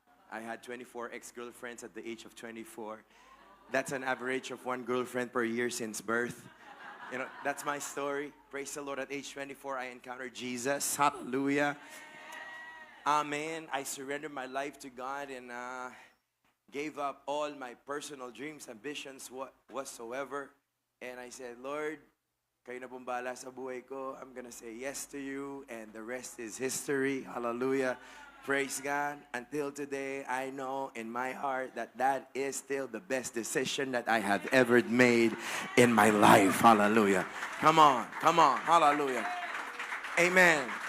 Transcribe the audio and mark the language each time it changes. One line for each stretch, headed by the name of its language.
English: I had 24 ex-girlfriends at the age of 24. That's an average of 1 girlfriend per year since birth. You know, that's my story. Praise the Lord. At age 24, I encountered Jesus. Hallelujah. Amen. I surrendered my life to God and gave up all my personal dreams, ambitions, whatsoever. And I said,
Filipino: Lord, kayo na pong bahala sa buhay ko.
English: I'm gonna say yes to you, and the rest is history. Hallelujah. Praise God. Until today, I know in my heart that that is still the best decision that I have ever made in my life. Hallelujah. Come on, come on. Hallelujah. Amen.